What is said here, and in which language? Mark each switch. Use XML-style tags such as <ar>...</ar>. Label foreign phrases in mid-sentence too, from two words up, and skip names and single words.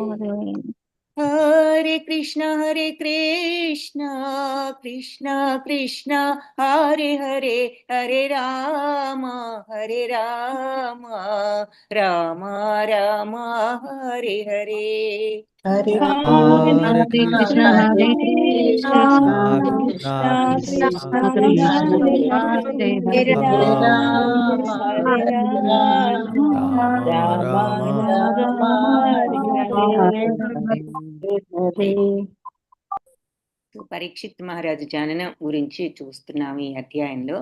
<sa>హరే కృష్ణ కృష్ణ కృష్ణ హరే హరే, హరే రామ రామ రామ హరే హరే. హరే హరే కృష్ణ కృష్ణ కృష్ణ కృష్ణ కృష్ణ హరే రామ రామ హరే.</sa> <te>పరీక్షిత్ మహారాజు జననం గురించి చూస్తున్నాము ఈ అధ్యాయంలో.</te>